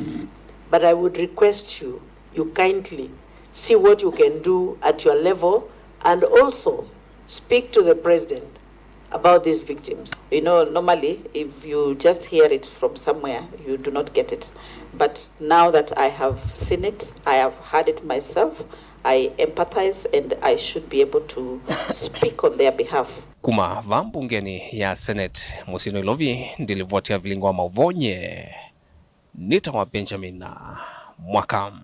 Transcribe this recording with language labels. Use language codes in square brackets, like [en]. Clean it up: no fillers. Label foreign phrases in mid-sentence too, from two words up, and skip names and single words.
[en] But I would request you kindly see what you can do at your level and also speak to the President about these victims. You know, normally, if you just hear it from somewhere, you do not get it. But now that I have seen it, I have heard it myself, I empathize and I should be able to speak on their behalf. [kam] Kuma vambungeni ya Senate musyini Ilovi ndilivotia vilingwa mauvonye nitawa Benjamin na Mwaka.